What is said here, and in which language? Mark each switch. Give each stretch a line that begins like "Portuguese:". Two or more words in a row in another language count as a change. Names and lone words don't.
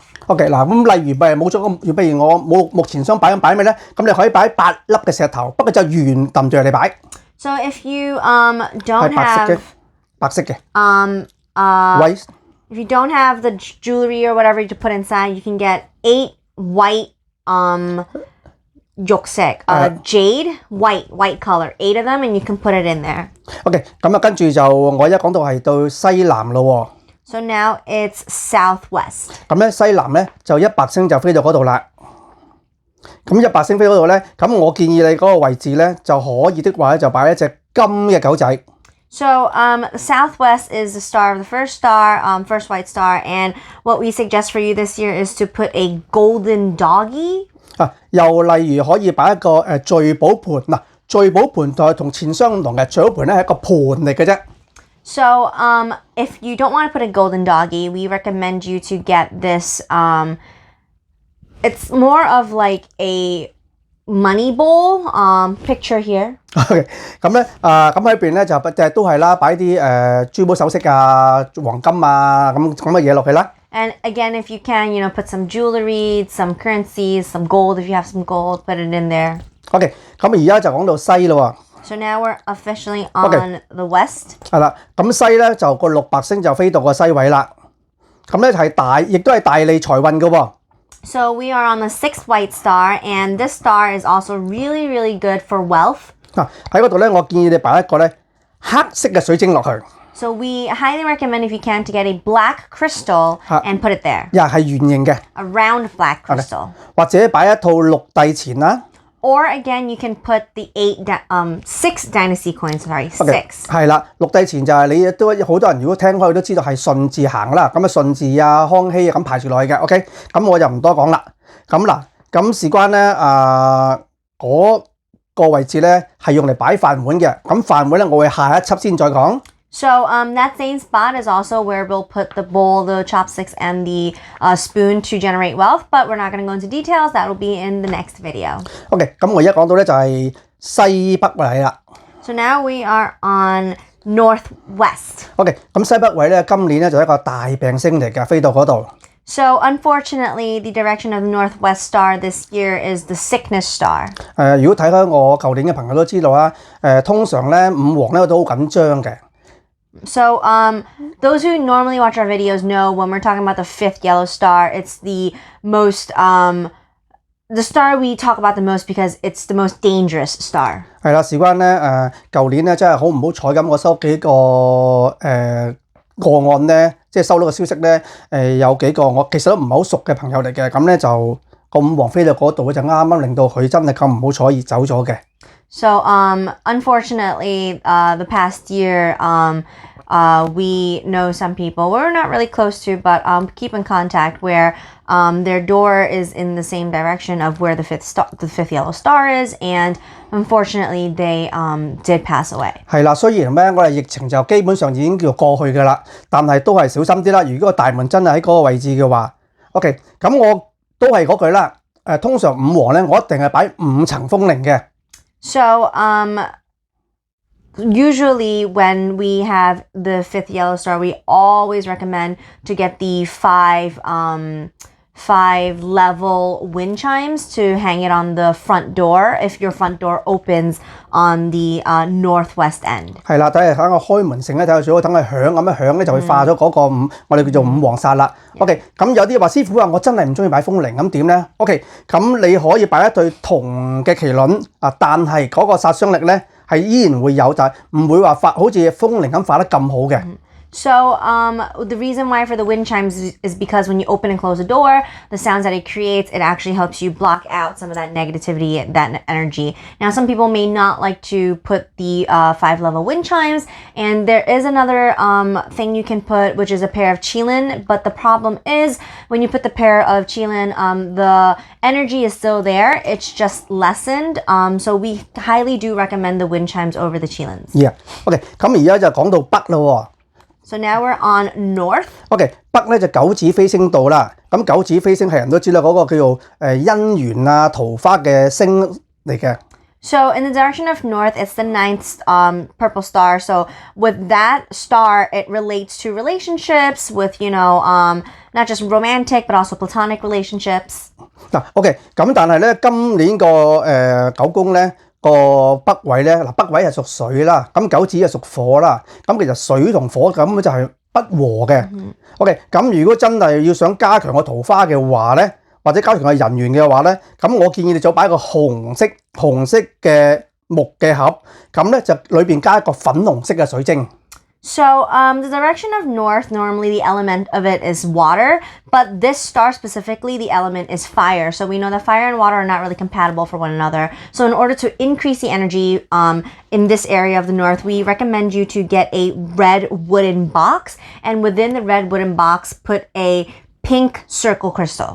Cantonese: OK， 嗱，咁例如冇咗咁，譬如我冇木錢箱擺咩咧？咁你可以擺8粒嘅石頭，不過就圓揼住嚟擺。
English: So if you don't have if you don't have the jewelry or whatever to put inside, you can get 8 white yoksek, jade, white color, 8 of them, and you can put it in there.
Cantonese: OK， 咁跟住就我而家講到係到西南咯喎。
English: So now it's southwest.
Cantonese: 咁咧西南咧就一白星就飛到嗰度啦。咁一白星飛嗰度咧，咁我建議你嗰個位置咧就可以的話咧就擺一隻金嘅狗仔。
English: So southwest is the star of the 1st star, first white star, and what we suggest for you this year is to put a golden doggy.
Cantonese: 又例如可以擺一個聚寶盤嗱，聚寶盤就係同錢箱唔同嘅，聚寶盤咧係一個盤嚟嘅啫。
English: So, if you don't want to put a golden doggy, we recommend you to get this. It's more of like a money bowl. Picture here.
Cantonese: OK，咁咧咁喺邊咧就都係啦，擺啲珠寶首飾啊、黃金啊咁嘅嘢落去啦。
English: And again, if you can, put some jewelry, some currencies, some gold. If you have some gold, put it in there.
Cantonese: OK，咁而家就講到西咯喎。
English: So now we're officially on the west.
Cantonese: 係啦，咁西咧就個六白星就飛到個西位啦。咁咧亦都係大利財運嘅喎。
English: So we are on the 6th white star, and this star is also really, really good for wealth.
Cantonese: 喺嗰度咧，我建議你擺一個咧黑色嘅水晶落去。
English: So we highly recommend if you can to get a black crystal and put it there.
Cantonese: 又係圓形嘅。
English: A round black crystal.
Cantonese: 或者擺一套六帝錢啦。
English: Or again, you can put the 6 dynasty coins. Sorry, 6.
Cantonese: 係啦，六帝錢就係你都好多人如果聽開都知道係順字行啦，咁順治啊、康熙啊咁排住落去嘅。OK， 咁我就唔多講啦。咁事關咧嗰個位置咧係用嚟擺飯碗嘅。咁飯碗咧我會下一輯先再講。
English: So that same spot is also where we'll put the bowl, the chopsticks, and the spoon to generate wealth. But we're not going to go into details. That will be in the next video.
Cantonese: OK， 咁我而家講到咧就係西北位啦。
English: So now we are on northwest.
Cantonese: OK， 咁西北位咧今年咧就係一個大病星嚟嘅，飛到嗰度。
English: So unfortunately, the direction of the northwest star this year is the sickness star.
Cantonese: 如果睇開我舊年嘅朋友都知道啦，通常咧五黃咧都好緊張嘅。
English: So, those who normally watch our videos know when we're talking about the 5th yellow star, it's the most, the star we talk about the most because it's the most dangerous star.
Cantonese: 係啦，事關咧舊年咧真係好唔好彩咁，我收幾個個案咧，即係收到個消息咧，有幾個我其實都唔係好熟嘅朋友嚟嘅，咁咧就個五黃飛到嗰度就啱啱令到佢真係咁唔好彩而走咗嘅。
English: So, unfortunately, the past year, we know some people we're not really close to, but keep in contact where their door is in the same direction of where the 5th yellow star is, and unfortunately, they did pass away.
Cantonese: 係啦，雖然咧我哋疫情就基本上已經叫過去㗎啦，但係都係小心啲啦。如果個大門真係喺嗰個位置嘅話 ，OK， 咁我都係嗰句啦。通常五黃咧，我一定係擺5層風鈴嘅。
English: So, usually when we have the 5th yellow star, we always recommend to get the 5 level wind chimes to hang it on the front door if your front door opens on the northwest end.
Cantonese: 係啦，等我開門聲咧，睇下最好等佢響咁樣響咧，就會化咗嗰個我哋叫做五黃煞啦。OK， 咁有啲話師傅話我真係唔中意擺風鈴，咁點咧 ？OK， 咁你可以擺一對銅嘅麒麟啊，但係嗰個殺傷力咧係依然會有，就係唔會話好似風鈴咁化得咁好嘅。
English: So, the reason why for the wind chimes is because when you open and close the door, the sounds that it creates, it actually helps you block out some of that negativity, that energy. Now, some people may not like to put the 5 level wind chimes, and there is another thing you can put, which is a pair of qilin, but the problem is when you put the pair of qilin, the energy is still there, it's just lessened, so we highly do recommend the wind chimes over the qilins. Yeah,
Cantonese: OK， 咁而家就講到北咯喎。
English: So now we're on north.
Cantonese: OK， 北咧就九紫飛星道啦。咁九紫飛星係人都知啦，嗰個叫做姻緣啊、桃花嘅星嚟嘅。
English: So in the direction of north, it's the 9th purple star. So with that star, it relates to relationships with, not just romantic, but also platonic relationships.
Cantonese: OK， 咁但係咧，今年個九宮咧。個北位咧，北位係屬水啦，咁九紫係屬火啦，咁其實水同火咁就係不和嘅。OK， 咁如果真係要想加強個桃花嘅話咧，或者加強個人緣嘅話咧，咁我建議你就擺個紅色嘅木嘅盒，咁咧就裏邊加一個粉紅色嘅水晶。
English: So, the direction of north, normally the element of it is water, but this star specifically, the element is fire. So we know that fire and water are not really compatible for one another. So in order to increase the energy in this area of the north, we recommend you to get a red wooden box, and within the red wooden box, put a pink circle crystal.